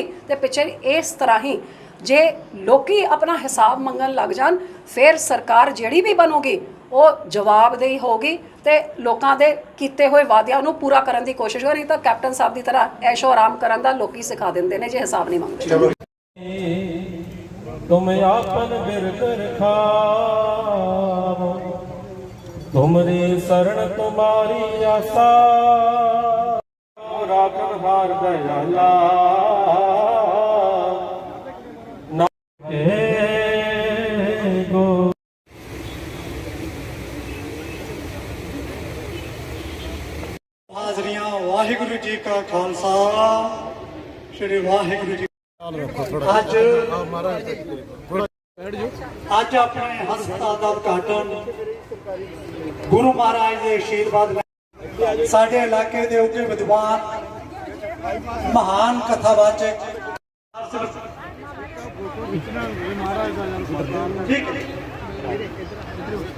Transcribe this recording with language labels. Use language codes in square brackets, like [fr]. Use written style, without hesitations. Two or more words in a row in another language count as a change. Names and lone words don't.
[pa] ਤੇ ਪਿੱਛੇ ਇਸ ਤਰ੍ਹਾਂ ਹੀ ਜੇ ਲੋਕੀ ਆਪਣਾ ਹਿਸਾਬ ਮੰਗਣ ਲੱਗ ਜਾਣ, ਫਿਰ ਸਰਕਾਰ ਜਿਹੜੀ ਵੀ ਬਣੂਗੀ ਉਹ ਜਵਾਬਦੇਹੀ ਹੋਗੀ ਤੇ ਲੋਕਾਂ ਦੇ ਕੀਤੇ ਹੋਏ ਵਾਅਦਿਆਂ ਨੂੰ ਪੂਰਾ ਕਰਨ ਦੀ ਕੋਸ਼ਿਸ਼ ਹੋ ਰਹੀ। ਤਾਂ ਕੈਪਟਨ ਸਾਹਿਬ ਦੀ ਤਰ੍ਹਾਂ ਐਸ਼ੋ ਆਰਾਮ ਕਰਨ ਦਾ ਲੋਕੀ ਸਿਖਾ ਦਿੰਦੇ ਨੇ ਜੇ ਹਿਸਾਬ ਨਹੀਂ ਮੰਗਦੇ। ਤੁਮ ਆਪਨ ਬਿਰਦ ਰਖਾਵ, ਤੁਮਰੀ ਸ਼ਰਣ ਤੁਮ੍ਹਾਰੀ ਆਸ਼ਾ, ਰਾਖਨ ਹਾਰ ਦਇਆਲਾ ਗੋ। ਹਾਜ਼ਰੀਆਂ, ਵਾਹਿਗੁਰੂ ਜੀ ਕਾ ਖਾਲਸਾ, ਸ੍ਰੀ ਵਾਹਿਗੁਰੂ ਜੀ। ਅੱਜ ਆਪਣੇ ਹਸਪਤਾਲ ਦਾ ਉਦਘਾਟਨ ਗੁਰੂ ਮਹਾਰਾਜ ਦੇ ਆਸ਼ੀਰਵਾਦ ਨਾਲ ਸਾਡੇ ਇਲਾਕੇ ਦੇ ਉੱਘੇ ਵਿਦਵਾਨ, ਮਹਾਨ ਕਥਾਵਾਚਕ ਠੀਕ